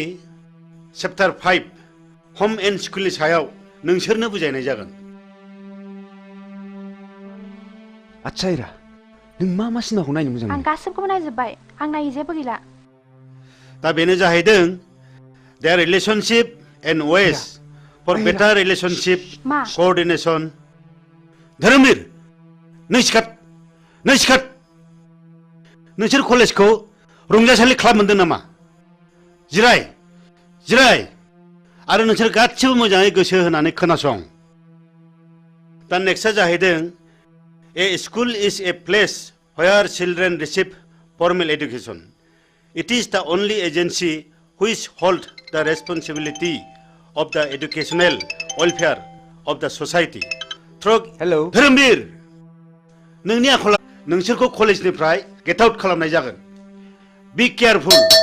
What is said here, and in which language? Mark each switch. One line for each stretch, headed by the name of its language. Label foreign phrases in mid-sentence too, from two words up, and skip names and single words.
Bodo: चैप्टार 5
English: home and school
Bodo: सायाव नोंसोरनो बुजायनाय जागोन आच्छा हिरा नों मा सिनेमाखौ नायनो मोजां आं मोनो गासिबखौबो नायजोब्बाय आं नायै जेबो गैला दा बेनो जाहैदों
English: their relationship and ways for better relationship
Bodo: मा coordination धोरोमबीर नों सिखार नोंसोर कलेजखौ रंजासालि क्लाब मोनदों नामा जिराय आरो नोंसोर गासिबो मोजाङै गोसो होनानै खोनासं दा नेक्स्टआ जाहैदों
English: a school is a place where children receive formal education it is the only agency which holds the responsibility of the educational welfare of the society through
Bodo: हेलौ धोरोमबीर नोंनि आखला नोंसोरखौ कलेजनिफ्राय
English: get out
Bodo: खालामनाय जागोन
English: Be careful.